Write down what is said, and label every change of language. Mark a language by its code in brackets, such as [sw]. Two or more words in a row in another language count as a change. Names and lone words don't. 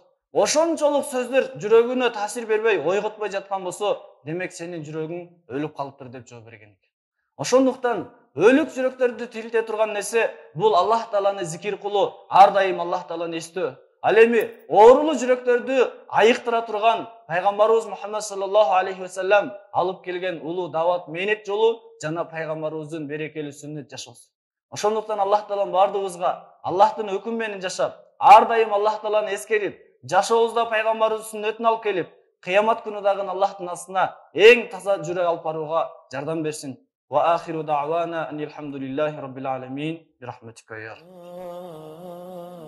[ky] Ошончолук сөздөр жүрөгүнө таасир бербей, ойготпой жаткан болсо, демек сенин жүрөгүң өлүп калыптыр деп жооп берген экен. Ошондуктан өлүк жүрөктөрдү тирилте турган нерсе бул Аллах Тааланы зикир кылуу, ар дайым Аллах Тааланы эстөө. Ал эми оорулуу жүрөктөрдү айыктыра турган пайгамбарыбыз Мухаммад [ar] صلى الله عليه وسلم [ky] алып келген улуу дават мээнет жолу жана пайгамбарыбыздын берекелүү сүннөт жашоосу. Ошондуктан Аллах Таалам бардыгыбызга Аллахтын өкүмү менен жашап, ар дайым Аллах Тааланы эскерип, жашообузда пайгамбарыбыздын сүннөтүн алып келип, кыямат күнү дагы Аллахтын астына эң таза жүрөк алып барууга жардам берсин. [ar] وآخر دعوانا أن الحمد لله رب العالمين برحمتك يا